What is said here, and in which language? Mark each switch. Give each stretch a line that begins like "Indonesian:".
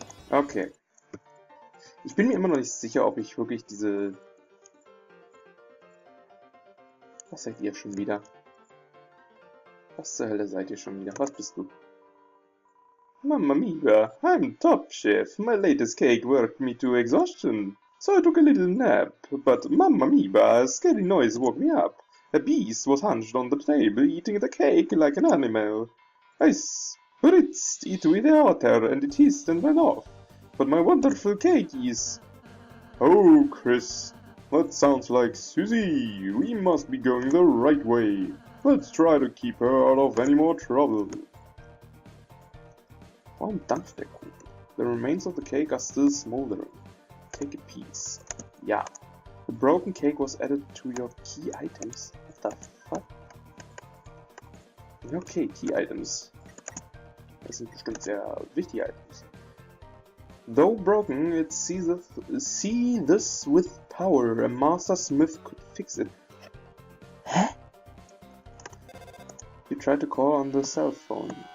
German: Okay. Ich bin mir immer noch nicht sicher, ob ich wirklich diese... Was seid ihr schon wieder? Was zur Hölle seid ihr schon wieder? Was bist du?
English: Mamma mia, I'm top chef. My latest cake worked me to exhaustion. So I took a little nap. But mamma mia, a scary noise woke me up. A beast was hunched on the table eating the cake like an animal. I spritzed it with water and it hissed and went off. But my wonderful cake is... Oh, Chris, that sounds like Susie. We must be going the right way. Let's try to keep her out of any more trouble.
German: Warum dampft der Kuchen?
English: The remains of the cake are still smoldering. Take a piece.
German: Ja.
English: The broken cake was added to your key items. What the fuck? Okay, key items.
German: Das sind bestimmt sehr wichtige Items.
English: Though broken, it sees this with power. A master smith could fix it. Hä? You tried to call on the cell phone.